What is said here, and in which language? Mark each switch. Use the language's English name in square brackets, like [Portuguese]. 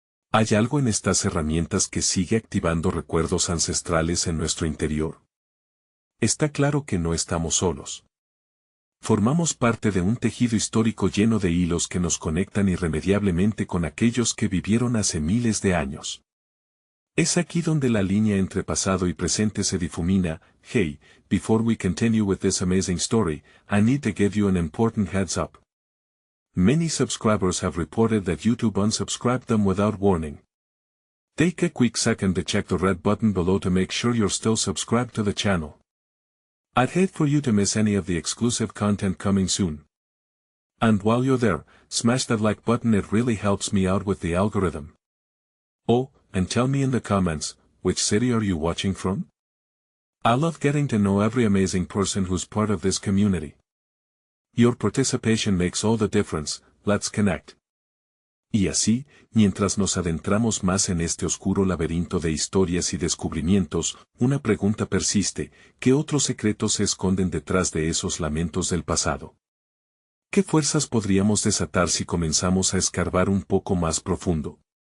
[Spanish] ¿Hay algo en estas herramientas que sigue activando recuerdos ancestrales en nuestro interior? Está claro que no estamos solos. Formamos parte de un tejido histórico lleno de hilos que nos conectan irremediablemente con aquellos que vivieron hace miles de años. Es aquí donde la línea entre pasado y presente se difumina. [English] Hey, before we continue with this amazing story, I need to give you an important heads up. Many subscribers have reported that YouTube unsubscribed them without warning. Take a quick second to check the red button below to make sure you're still subscribed to the channel. I'd hate for you to miss any of the exclusive content coming soon. And while you're there, smash that like button, it really helps me out with the algorithm. Oh, and tell me in the comments, which city are you watching from? I love getting to know every amazing person who's part of this community. Your participation makes all the difference. Let's connect. [Spanish] Y así, mientras nos adentramos más en este oscuro laberinto de historias y descubrimientos, una pregunta persiste: ¿qué otros secretos se esconden detrás de esos lamentos del pasado? ¿Qué fuerzas podríamos desatar si comenzamos a escarbar un poco más profundo?